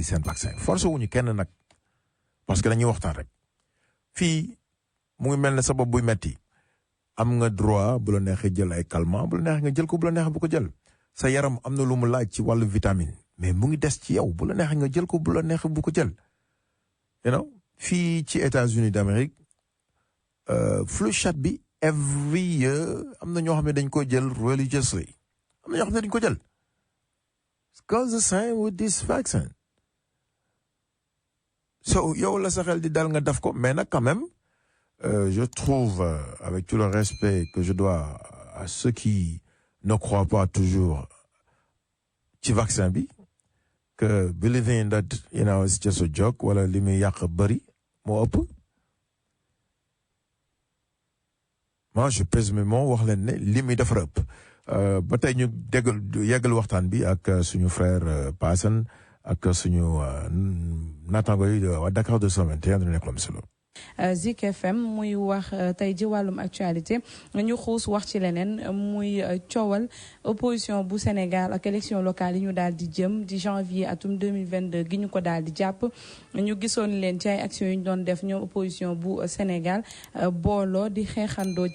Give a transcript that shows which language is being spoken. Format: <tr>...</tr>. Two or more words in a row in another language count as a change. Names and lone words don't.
<wo>seen vaccin force wuñu kenn nag parce que dañuy waxtaan rek fii mu ngi mel ne sa bopp buy metti am nga droit bu la neexee jël ay calmant bu la neexee nga jël ko bu la neexee bu ko jël sa yaram am na lu mu laaj ci wàllu vitamine mais mu ngi des ci yow bu la neexee nga jël ko bu la neexee bu ko jël</wo> <en>you know</en> <wo>fii ci États-Unis d'Amérique</wo> <en>flu shot</en> <wo>bi</wo> <en>every year</en> <wo>am na ñoo xam ne dañ ko jël religiously am na ñoo xam ne dañ ko jël</wo> <en>because the same with this vaccine</en> <wo>so yow la sa xel di dal nga def ko</wo> <fr>mais nag quand même je trouve avec tout le respect que je dois à ceux qui ne croient pas toujours</fr> <wo>ci vaccin bi</wo> <fr>que</fr> <en>believing that you know it's just a joke</en> <wo>wala li muy yàq bëri moo ëpp</wo> <fr>moi je pèse mes mots</fr> <wo>wax leen ne li muy dafa ëpp ba tey ñu yeggal waxtaan bi ak suñu frère Paasan ak suñu naataango yi waa Dakar 221 dañu nekk lu am solo. Zik FM muy wax tey ji wàllum actualité ñu xuus wax ci leneen muy coowal opposition bu Sénégal ak</wo> <fr>élection locale</fr> <wo>yi ñu daal di jëm di janvier atum 2022 gi ñu ko daal di jàpp ñu gisoon leen ci ay actions yu ñu doon def ñoom opposition bu Sénégal booloo di xeexandoo</wo>